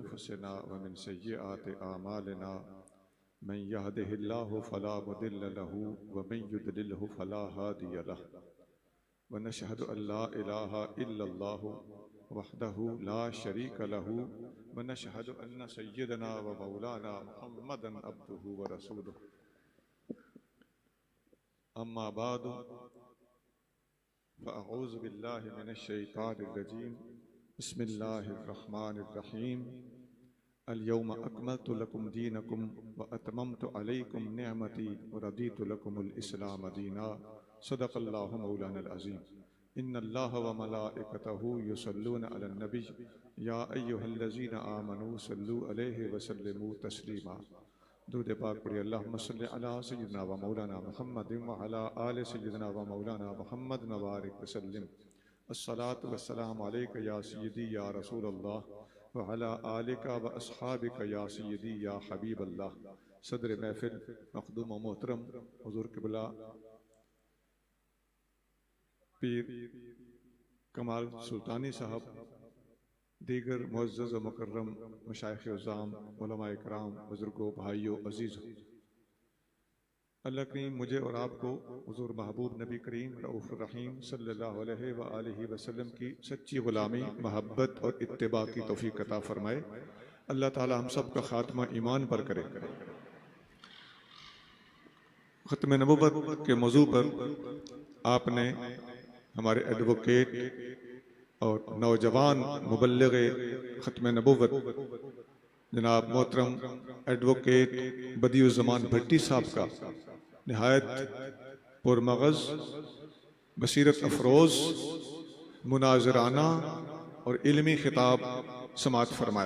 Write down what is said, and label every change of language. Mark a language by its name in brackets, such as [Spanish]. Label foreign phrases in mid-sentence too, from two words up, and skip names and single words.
[Arabic] أنفسنا ومن سيئات أعمالنا من يهده الله فلا مضل له ومن يضلله فلا هادي له ونشهد أن لا إله إلا الله وحده لا شريك له ونشهد أن سيدنا ومولانا محمدا عبده ورسوله أما بعد فأعوذ بالله من الشيطان الرجيم بسم الله الرحمن الرحيم اليوم أكملت لكم دينكم وأتممت عليكم نعمتي ورضيت لكم الإسلام دينا صدق الله مولانا العظيم إن الله وملائكته يصلون على النبي يا أيها الذين آمنوا صلوا عليه وسلموا تسليما. [Urdu] درود پاک پڑھیے. [Arabic] اللهم صل على سيدنا ومولانا محمد وعلى آل سيدنا ومولانا محمد وبارك وسلم. الصلاة والسلام عليك يا سيدي يا رسول الله وعلى آلك وأصحابك يا سيدي يا حبيب الله. [Urdu] صدر محفل مخدوم و محترم حضور قبلہ پیر کمال سلطانی صاحب، دیگر معزز و مکرم مشائخ عظام، علما اکرام، بزرگوں، بھائیوں، عزیزوں، اللہ کریم مجھے اور آپ کو حضور محبوب نبی کریم [Arabic] رؤوف الرحيم صلى الله عليه وآله وسلم [Urdu] کی سچی غلامی، محبت اور اتباع کی توفیق عطا فرمائے. اللہ تعالیٰ ہم سب کا خاتمہ ایمان پر کرے. ختم نبوت کے موضوع پر آپ نے ہمارے ایڈووکیٹ اور نوجوان مبلغ ختم نبوت جناب محترم ایڈووکیٹ بدیع الزمان بھٹی صاحب کا نہایت پرمغز، بصیرت افروز، مناظرانہ اور علمی خطاب سماعت فرمایا.